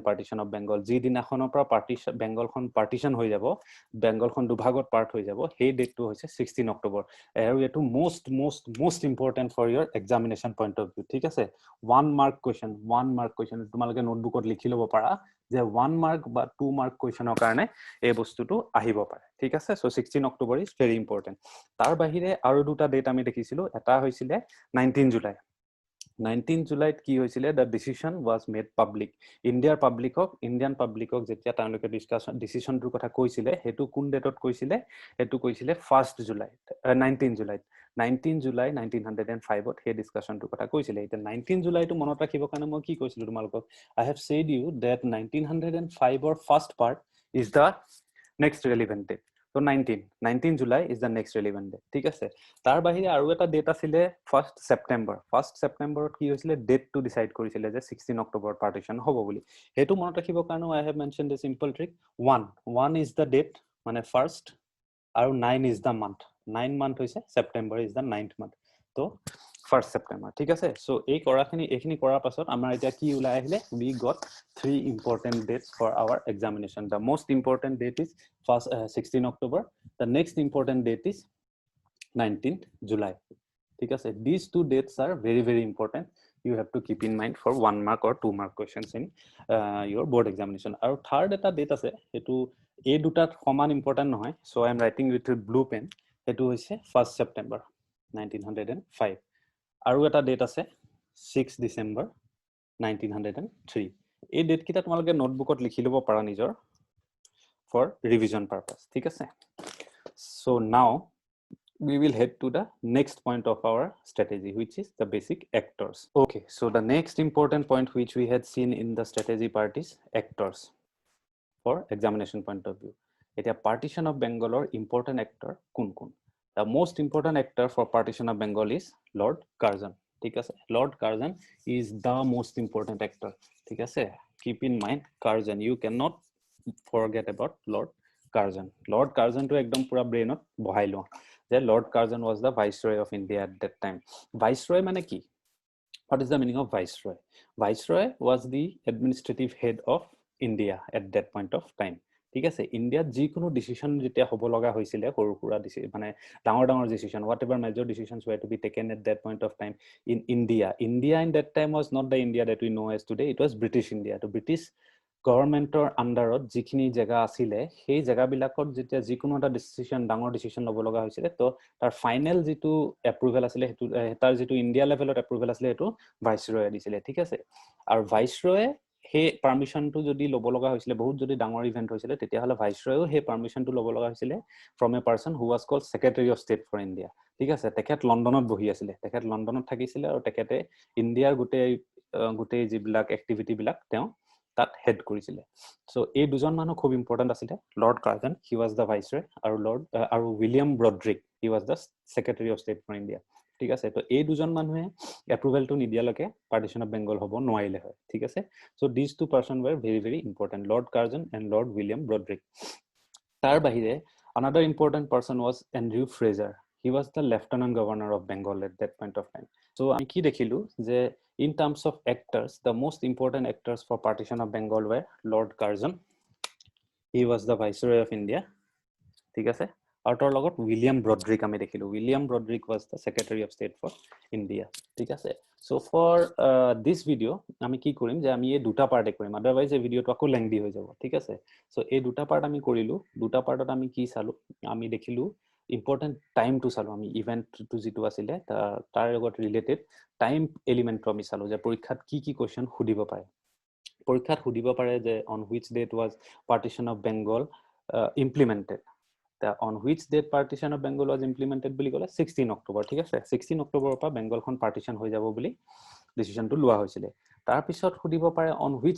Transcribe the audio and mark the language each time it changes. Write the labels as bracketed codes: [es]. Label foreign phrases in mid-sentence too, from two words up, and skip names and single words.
[as] partition of Bengal যি দিনাখনৰ পৰা [en] partition Bengal [as] খন partition হৈ যাব Bengal খন দুভাগত পাৰ্ট হৈ যাব সেই ডেটটো হৈছে 16 অক্টোবৰ আৰু এটো [en] most important for your examination point of view [as] ঠিক আছে [en] 1 mark question [as] তোমালোকে নোটবুকত লিখি লব পাৰা যে 1 mark বা 2 mark questionৰ কাৰণে এই বস্তুটো আহিব পাৰে ঠিক আছে so 16 অক্টোবৰ [en] is very important [as] তাৰ বাহিৰে আৰু দুটা ডেট আমি দেখিছিলো এটা হৈছিলে 19 জুলাই 19 জুলাইত কি হৈছিলে [en] the decision was made public Indian publicক [as] যেতিয়া তেওঁলোকে ডিসিশনটোৰ কথা কৈছিলে হেতু কোন ডেটত কৈছিলে হেতু কৈছিলে 1 জুলাই 19 জুলাইত 19 জুলাই 1905 ত হে ডিসকাশনটোৰ কথা কৈছিলে এটা 19 জুলাইটো মনত ৰাখিবৰ কাৰণে মই কি কৈছিলো তোমালোকক [en] I have said you that 1905 or first part is the next relevant date [as] so 19 July is the next relevant date ঠিক আছে তাৰ বাহিৰে আৰু এটা ডেট আছিল 1 September কি হৈছিল [en] date to decide [as] কৰিছিল যে 16 অক্টোবৰ পাৰ্টিশন হ'ব বুলি হেতু মনত ৰাখিবৰ কাৰণে [en] I have mentioned a simple trick 1 is the date [as] মানে first আৰু [en] 9 is the month [as] 9 month হৈছে [en] September is the 9th month [as] তো 1st September ঠিক আছে so এই কৰাখিনি এখিনি কৰাৰ পাছত আমাৰ এতিয়া কি উলাই আহিলে [en] we got 3 important dates for our examination the most important date is [as] first 16 October the next important date is [en] 19th July [as] ঠিক আছে [en] these two dates are very important you have to keep in mind for 1 mark or 2 mark questions in your board examination [as] আৰু third এটা date আছে হেতু এই দুটাত সমান important নহয় [en] so I am writing with a blue pen [as] হেতু হৈছে 1st September 1905 আৰু এটা ডেট আছে 6 ডিসেম্বৰ 1903 এই ডেট কিটা তোমালোকে নোটবুকত লিখি লব পাৰা নিজৰ [en] for revision purpose [as] ঠিক আছে [en] so now we will head to the next point of our strategy which is the basic actors okay so the next important point which we had seen in the strategy part is actors for examination point of view etia partition of Bengal or important actor [as] কোন কোন [en] the most important actor for partition of Bengal is Lord Curzon [as] ঠিক আছে [en] Lord Curzon is the most important actor [as] ঠিক আছে [en] keep in mind Curzon you cannot forget about Lord Curzon Lord Curzon [as] তো একদম পূৰা [en] brain [as] ত বহাই লোৱা [en] যে Lord Curzon was the viceroy of India at that time viceroy [as] মানে কি [en] what is the meaning of viceroy viceroy was the administrative head of India at that point of time [as] ঠিক আছে ইন্ডিয়াত যি কোনো ডিসিশন যেতিয়া হ'ব লগা হৈছিল সৰু সুৰা মানে ডাঙৰ ডাঙৰ ডিসিশন [en] whatever major decisions were to be taken at that point of time in India in that time was not the India that we know as today it was British India [as] to British গভৰ্ণমেণ্টৰ আন্ডাৰত যিখিনি জায়গা আছিল সেই জায়গাবিলাকত যেতিয়া যিকোনো এটা ডিসিশন ডাঙৰ ডিসিশন ল'ব লগা হৈছিল তো তাৰ ফাইনাল যেটো এপ্ৰুভেল আছিল হেতু তাৰ যেটো ইন্ডিয়া লেভেলত এপ্ৰুভেল আছিল হেতু ভাইসৰয়ে দিছিল ঠিক আছে আৰু ভাইসৰয়ে হে পাৰমিশনটো যদি ল'ব লগা হৈছিল বহুত যদি ডাঙৰ ইভেন্ট হৈছিল তেতিয়া হলে ভাইসৰয়েও হে পাৰমিশনটো ল'ব লগা হৈছিল [en] from a person who was called Secretary of State for India [as] ঠিক আছে তেখেত লণ্ডনত বহি আছিল তেখেত লণ্ডনত থাকিছিল আৰু তেখেতে ইন্ডিয়াৰ গুটে যিবিলাক এক্টিভিটি বিলাক তেওঁ that head কৰিছিলে so এই দুজন মানুহ খুব ইম্পৰ্টেন্ট আছিল [en] Lord Curzon he was the viceroy আৰু William Brodrick he was the Secretary of State for India ঠিক আছে তো এই দুজন মানুহে এপ্ৰুভেলটো নিদিয়ালৈকে partition of Bengal হ'ব নোৱাৰিলে [as] হয় ঠিক আছে [en] so these two person were very very important Lord Curzon and Lord William Brodrick [as] তাৰ বাহিৰে [en] another important person was Andrew Fraser he was the lieutenant governor of Bengal at that point of time so [as] আমি কি দেখিলো যে [en] in terms of actors the most important actors for partition of Bengal were Lord Curzon he was the viceroy of India [as] ঠিক আছে আৰু তাৰ লগত William Brodrick আমি দেখিলো [en] William Brodrick was the Secretary of State for India [as] ঠিক আছে [en] so for this video [as] আমি কি কৰিম যে আমি এই দুটা পাৰ্টে কৰিম otherwise এই ভিডিওটো আকৌ লেংদি হৈ যাব ঠিক আছে so এই দুটা পাৰ্ট আমি কৰিলো দুটা পাৰ্টত আমি কি চালো আমি দেখিলো important time to চালো আমি ইভেন্ট টু যেটো আছিল তাৰ লগত ৰিলেটেড টাইম এলিমেন্ট আমি চালো যে পৰীক্ষাত কি কি কোৱেশ্চন খুদিব পাৰে পৰীক্ষাত খুদিব পাৰে যে [en] on which date was partition of Bengal implemented on which date partition of Bengal was implemented [as] বুলি কলে 16 October ঠিক আছে 16 October পৰা বেংগলখন partition হৈ যাব বুলি ডিসিশনটো লোৱা হৈছিল তাৰ পিছত খুদিব পাৰে [en] on which